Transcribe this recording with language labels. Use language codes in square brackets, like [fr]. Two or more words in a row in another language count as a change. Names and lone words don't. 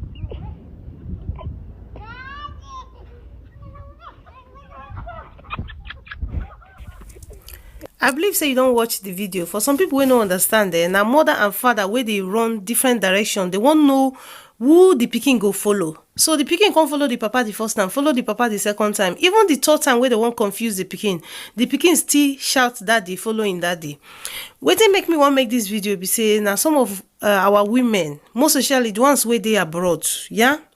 [pcm] I believe say you don't watch the video. For some people we don't understand now mother and father where they run different direction. They won't know who the pikin go follow. So the pikin can't follow the papa the first time, follow the papa the second time. Even the third time where they won't confuse the pikin still shout daddy, following daddy. Wetin make me want make this video be say now some of our women, most especially the ones where they abroad, yeah.